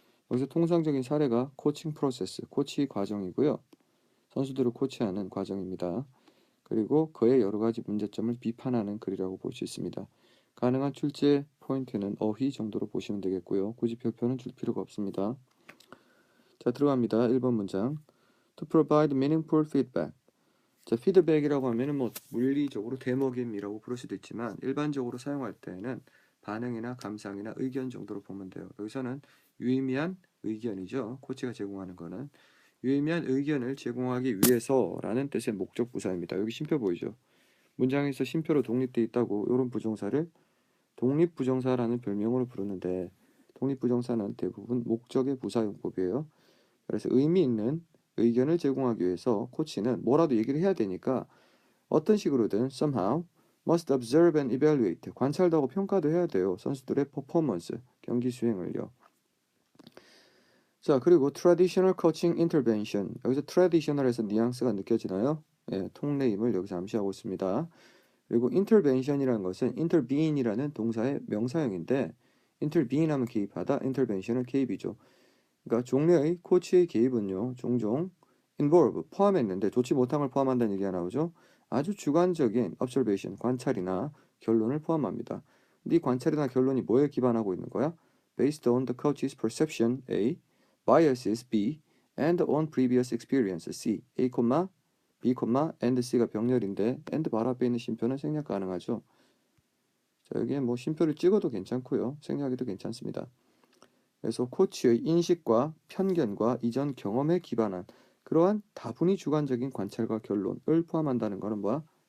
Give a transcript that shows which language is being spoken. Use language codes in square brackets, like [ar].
[ko] 여기서 통상적인 사례가 코칭 프로세스, 코치 과정이고요. 선수들을 코치하는 과정입니다. 그리고 그의 여러 가지 문제점을 비판하는 글이라고 볼 수 있습니다. 가능한 출제 포인트는 어휘 정도로 보시면 되겠고요. 굳이 별표는 줄 필요가 없습니다. 자, 들어갑니다. 1번 문장. [en] To provide meaningful feedback. [ko] 자, 피드백이라고 하면은 뭐 물리적으로 대먹임이라고 부를 수도 있지만 일반적으로 사용할 때는 반응이나 감상이나 의견 정도로 보면 돼요. 여기서는 유의미한 의견이죠. 코치가 제공하는 거는 유의미한 의견을 제공하기 위해서라는 뜻의 목적 부사입니다. 여기 쉼표 보이죠? 문장에서 쉼표로 독립되어 있다고 이런 부정사를 독립부정사라는 별명으로 부르는데 독립부정사는 대부분 목적의 부사용법이에요. 그래서 의미 있는 의견을 제공하기 위해서 코치는 뭐라도 얘기를 해야 되니까 어떤 식으로든 [en] somehow must observe and evaluate [ko] 관찰도 하고 평가도 해야 돼요. 선수들의 퍼포먼스, 경기 수행을요. 자, 그리고 [en] traditional coaching intervention. [ko] 여기서 traditional에서 뉘앙스가 느껴지나요? 예, 통례임을 여기서 암시하고 있습니다. 그리고 intervention이라는 것은 intervene이라는 동사의 명사형인데 intervene 하면 개입하다, intervention은 개입이죠. 그러니까 종류의 코치의 개입은요, 종종 involve, 포함했는데 좋지 못한 걸 포함한다는 얘기가 나오죠. 아주 주관적인 observation, 관찰이나 결론을 포함합니다. 네 관찰이나 결론이 뭐에 기반하고 있는 거야? [en] Based on the coach's perception, A, biases, B, and on previous experience, C. [ko] A, B, and C가 병렬인데 and 바로 앞에 있는 쉼표는 생략 가능하죠. 자, 여기에 뭐 쉼표를 찍어도 괜찮고요. 생략해도 괜찮습니다. 그래서 코치의 인식과 편견과 이전 경험에 기반한 그러한 다분히 주관적인 관찰과 결론을 포함한다는 것은 뭐야?